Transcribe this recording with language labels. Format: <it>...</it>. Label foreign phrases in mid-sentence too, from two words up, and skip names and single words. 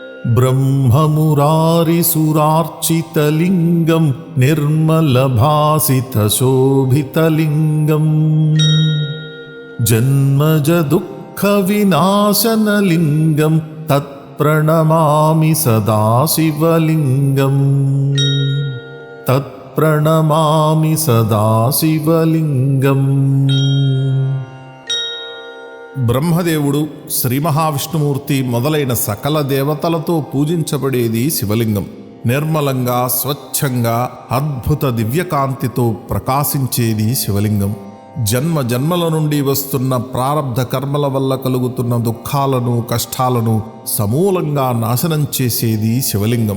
<sa>ब्रह्ममुरारिसुरार्चितलिङ्गं निर्मलभासितशोभितलिङ्गं जन्मजदुःखविनाशनलिङ्गं तत्प्रणमामि सदा शिवलिङ्गं तत्प्रणमामि सदा शिवलिङ्गम्।</sa> <te>బ్రహ్మదేవుడు, శ్రీ మహావిష్ణుమూర్తి మొదలైన సకల దేవతలతో పూజించబడేది శివలింగం. నిర్మలంగా, స్వచ్ఛంగా, అద్భుత దివ్యకాంతితో ప్రకాశించేది శివలింగం. జన్మ జన్మల నుండి వస్తున్న ప్రారబ్ధ కర్మల వల్ల కలుగుతున్న దుఃఖాలను, కష్టాలను సమూలంగా నాశనం చేసేది శివలింగం.</te>